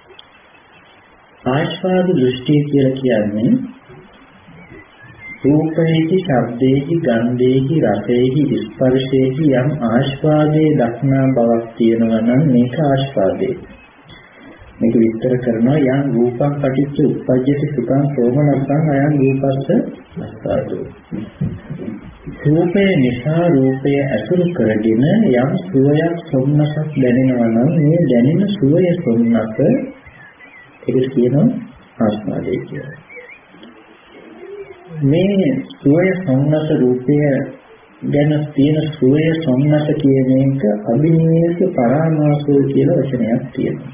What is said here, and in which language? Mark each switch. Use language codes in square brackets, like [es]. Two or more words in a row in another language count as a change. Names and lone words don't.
[si] ආස්වාද දෘෂ්ටිය කියලා කියන්නේ රූපේහි, ශබ්දේහි, ගන්ධේහි, රසේහි, ස්පර්ශේහි යම් ආස්වාදයේ දක්නා බවක් තියෙනවා නම් මේක ආස්වාදේ. මේක විස්තර කරනවා [pi] යම් රූපං පටිච්ච උප්පජ්ජති සුඛං සෝමනස්සං අයං රූපස්ස ආස්වාදෝ. [si] රූපේ නිසා රූපය ඇසුරු කරගෙන යම් සුවයක් සොම්නසක් දැනෙනවා නම් මේ දැනෙන සුවය සොම්නස ඒක කියනවා ආස්වාදේ කියලා. මේ සුවය සොම්නස රූපය ගැන තියෙන සුවය සොම්නස කියන එක [pi] අභිනිවේෂ පරාමාසෝ [si] කියලා වචනයක් තියෙනවා.